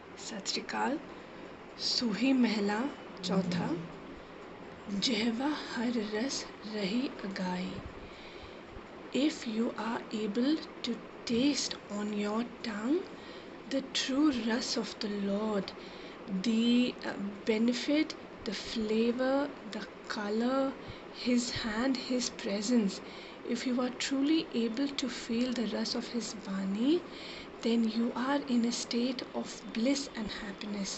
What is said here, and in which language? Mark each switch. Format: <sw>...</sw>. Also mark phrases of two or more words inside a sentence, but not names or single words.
<pa>सत श्री अकाल। सूही महला चौथा। जहवा हर रस रही अगाई.</pa> <en>If you are able to taste on your tongue the true rus of the Lord, the benefit, the flavor, the color, His hand, His presence, if you are truly able to feel the rus of His Vani, then you are in a state of bliss and happiness.</en>